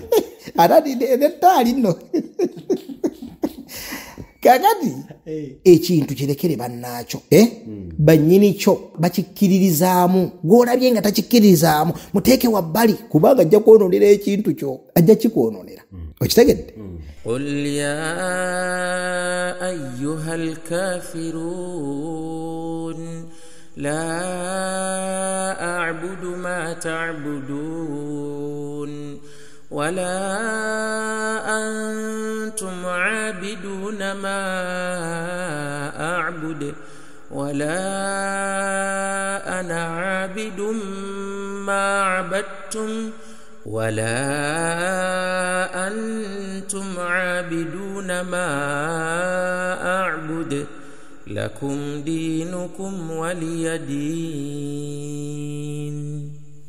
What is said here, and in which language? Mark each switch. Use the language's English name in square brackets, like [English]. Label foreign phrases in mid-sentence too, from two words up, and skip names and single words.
[Ganda] ate nettaali nno kakati ekintu kirekere bannaakyo bannyini kyo bakikkiririzaamu gw'olabye nga takikkiririzaamu muteeke wabbali kubanga ajja kwononera ekintu kyo ajja kikwononera okitegedde. [Arabic] قل يا أيها الكافرون لا أعبد ما تعبدون ولا أنتم عابدون ما أعبد ولا أنا عابد ما عبدتم ولا أنتم عابدون ما أعبد لكم دينكم ولي دين.